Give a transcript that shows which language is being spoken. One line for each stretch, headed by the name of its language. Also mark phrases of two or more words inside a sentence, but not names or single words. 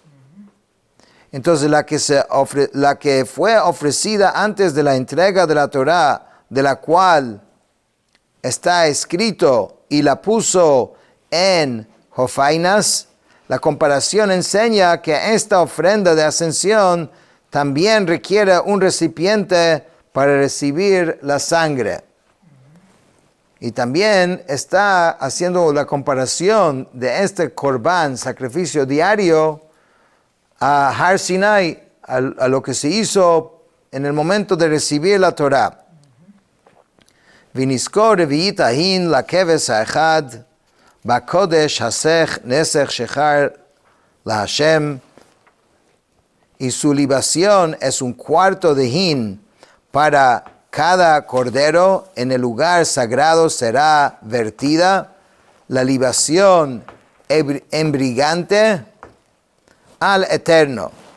Spanish: Entonces la que fue ofrecida antes de la entrega de la Torah, de la cual está escrito y la puso en jofainas, la comparación enseña que esta ofrenda de ascensión también requiere un recipiente para recibir la sangre. Y también está haciendo la comparación de este Corbán, sacrificio diario, a Har Sinai, a lo que se hizo en el momento de recibir la Torah.
Hebrew: ונסכו רביעית ההין לכבש האחד בקדש הסך נסך שכר לה,
Spanish: y su libación es un cuarto de hin para cada cordero. En el lugar sagrado será vertida la libación embriagante al Eterno.